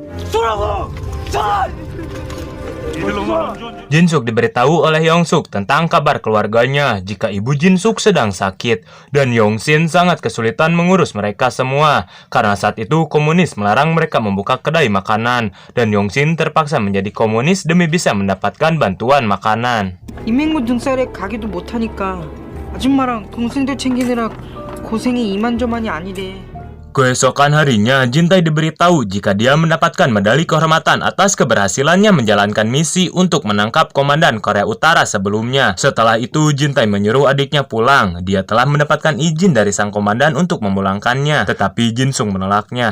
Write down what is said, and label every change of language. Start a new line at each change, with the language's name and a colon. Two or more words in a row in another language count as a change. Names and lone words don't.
Indonesian: Jin-suk diberitahu oleh Yong-suk tentang kabar keluarganya jika ibu Jin-suk sedang sakit dan Yong-sin sangat kesulitan mengurus mereka semua karena saat itu komunis melarang mereka membuka kedai makanan dan Yong-sin terpaksa menjadi komunis demi bisa mendapatkan bantuan makanan.
Korean: 인민군 등살에 가기도 못하니까 아줌마랑 동생들 챙기느라 고생이 이만저만이 아니래.
Indonesian: Keesokan harinya, Jin-tae diberitahu jika dia mendapatkan medali kehormatan atas keberhasilannya menjalankan misi untuk menangkap komandan Korea Utara sebelumnya. Setelah itu, Jin-tae menyuruh adiknya pulang. Dia telah mendapatkan izin dari sang komandan untuk memulangkannya, tetapi Jin-suk menolaknya.